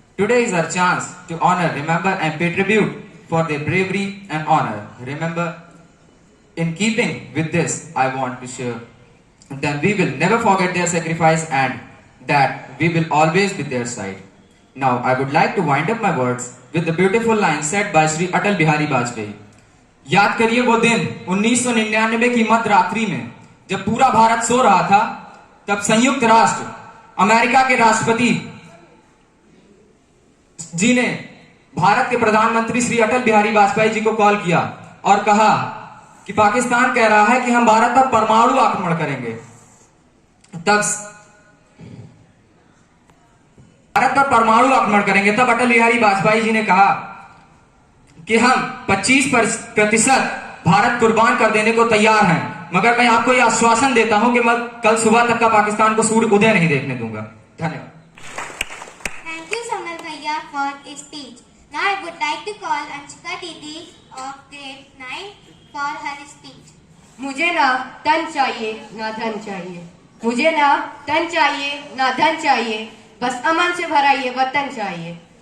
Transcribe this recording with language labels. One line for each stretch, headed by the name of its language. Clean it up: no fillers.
English: Today is our chance to honor, remember and pay tribute for their bravery and honor. Remember, in keeping with this, I want to share that we will never forget their sacrifice and that we will always be their side. Now, I would like to wind up my words with the beautiful line said by Shri Atal Bihari Vajpayee.
Hindi: याद करिए वो दिन 1999 की मध्य रात्रि में जब पूरा भारत सो रहा था, तब संयुक्त राष्ट्र अमेरिका के राष्ट्रपति जी ने भारत के प्रधानमंत्री श्री अटल बिहारी वाजपेयी जी को कॉल किया और कहा कि पाकिस्तान कह रहा है कि हम भारत पर परमाणु आक्रमण करेंगे। तब भारत पर परमाणु आक्रमण करेंगे। तब अटल बिहारी वाजपेयी जी ने कहा कि हम 25% भारत कुर्बान कर देने को तैयार हैं, मगर मैं आपको यह आश्वासन देता हूं कि मैं कल सुबह तक का पाकिस्तान को सूर्य उदय नहीं देखने दूंगा। धन्यवाद।
English: Thank you, Samal Bhaiya, for his speech. Now I would like to call Anshika Didi of grade 9 for her speech.
Hindi: मुझे ना तन चाहिए ना धन चाहिए, मुझे ना तन चाहिए ना धन चाहिए, बस अमन से भरा ये वतन चाहिए।